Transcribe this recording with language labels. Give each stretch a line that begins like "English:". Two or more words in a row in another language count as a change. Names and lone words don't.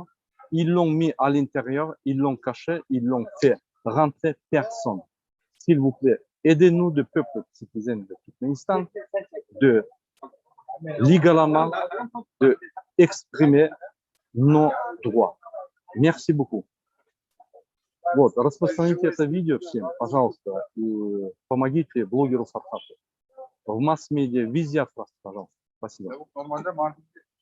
French: Ils l'ont mis à l'intérieur, ils l'ont caché, ils l'ont fait rentrer personne. S'il vous plaît, aidez-nous, de peuple citoyen de Turkménistan, de légalement de exprimer nos droits. Merci beaucoup.
Russian: Вот, распространите это видео всем, пожалуйста, и помогите блогеру Фархату. В масс-медиа, везде от вас, пожалуйста. Спасибо.